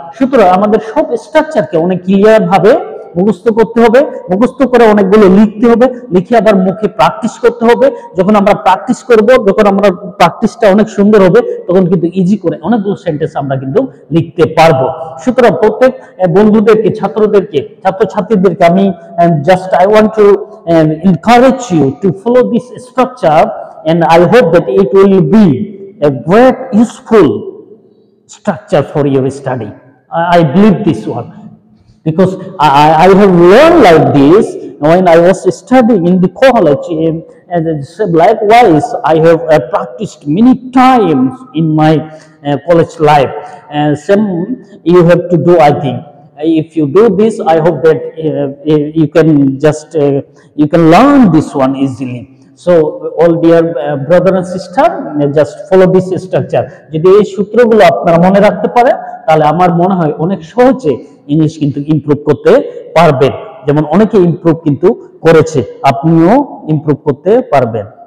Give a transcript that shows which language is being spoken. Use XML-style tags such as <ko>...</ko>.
<bn>সুতরাং আমাদের সব স্ট্রাকচারকে অনেক ক্লিয়ার ভাবে মুখস্থ করতে হবে, মুখস্থ করে অনেকগুলো লিখতে হবে, লিখে আবার মুখে প্র্যাকটিস করতে হবে। যখন আমরা প্র্যাকটিস করব, যখন আমরা প্র্যাকটিসটা অনেক সুন্দর হবে, তখন কিন্তু ইজি করে অনেকগুলো সেন্টেন্স আমরা কিন্তু লিখতে পারবো। সুতরাং প্রত্যেক বন্ধুদেরকে, ছাত্রদেরকে, ছাত্রছাত্রীদেরকে আমি just</bn> <en>I want to encourage you to follow this structure, and I hope that it will be a great useful structure for your study. I believe this one, because I have learned like this when I was studying in the college, and likewise I have practiced many times in my college life. Same you have to do, I think. If you do this, I hope that you can just you can learn this one easily. So all dear brother and sister, just follow this structure.</en> <bn>যদি এই সূত্রগুলো আপনারা মনে রাখতে পারেন, তাহলে আমার মনে হয় অনেক সহজে ইংলিশ কিন্তু ইমপ্রুভ করতে পারবেন। যেমন অনেকে ইমপ্রুভ কিন্তু করেছে, আপনিও ইমপ্রুভ করতে পারবেন।</bn>